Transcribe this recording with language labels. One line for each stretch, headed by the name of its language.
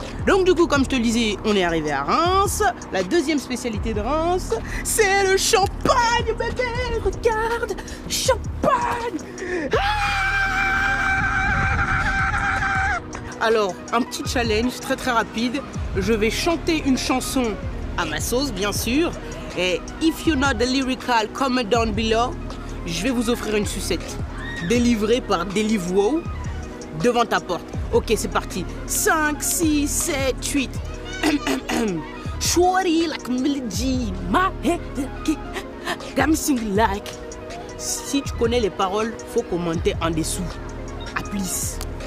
French: Donc du coup, comme je te le disais, on est arrivé à Reims. La deuxième spécialité de Reims, c'est le champagne, bébé! Regarde! Champagne! Alors, un petit challenge très rapide. Je vais chanter une chanson à ma sauce, bien sûr.
English: Et if you know the lyrical, comment down below.
French: Je vais vous offrir une sucette délivrée par Deliveroo devant ta porte. Ok, c'est parti. 5, 6, 7, 8.
English: Shorty like melody, my head, got me singing like.
French: Si tu connais les paroles, faut commenter en dessous. À plus.